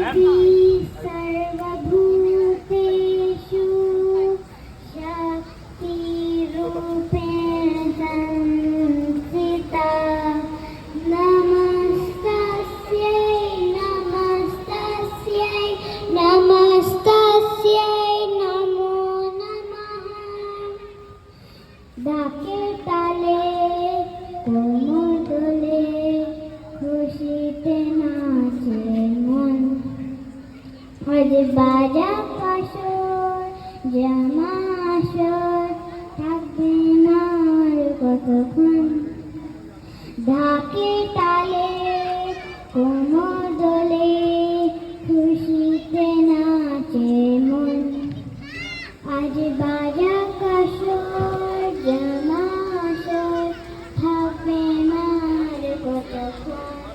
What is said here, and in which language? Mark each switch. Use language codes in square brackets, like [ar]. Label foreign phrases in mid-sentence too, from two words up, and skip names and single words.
[sa] सर्वभूतेषु शक्तिरूपेण संस्थिता नमस्तस्यै नमस्तस्यै नमस्तस्यै नमो नमः [bn] ডাকে তালে কোমর দোলে খুশিতে নাচে মন আজ বাজা কাসর জামা আসর থাকবে না আর কতক্ষণ ঢাকে তালে কোমর দোলে খুশিতে নাচে মন আজ বাজা কাসর জামা আসর থাকবে না আর কতক্ষণ